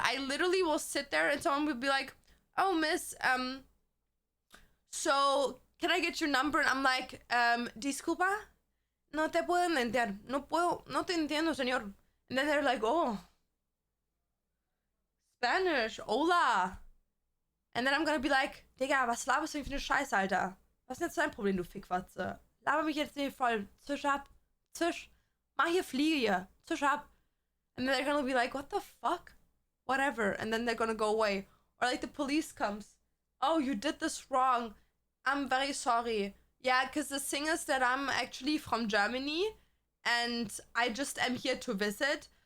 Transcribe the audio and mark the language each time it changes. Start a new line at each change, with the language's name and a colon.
English: I literally will sit there and someone will be like, oh, miss, so can I get your number? And I'm like,
Spanish: disculpa, no te puedo entender. No te entiendo, señor.
English: And then they're like, oh, Spanish, hola. And then I'm gonna be like,
German: Digga, was laberst du für eine Scheiße, Alter? Was ist jetzt dein Problem, du Fickwatze? Laber mich jetzt nicht voll. Zisch ab. Zisch. Mach hier Fliege hier. Zisch ab.
English: And then they're gonna be like, what the fuck? Whatever. And then they're gonna go away. Or like the police comes. Oh, you did this wrong. I'm very sorry. Yeah, because the thing is that I'm actually from Germany and I just am here to visit.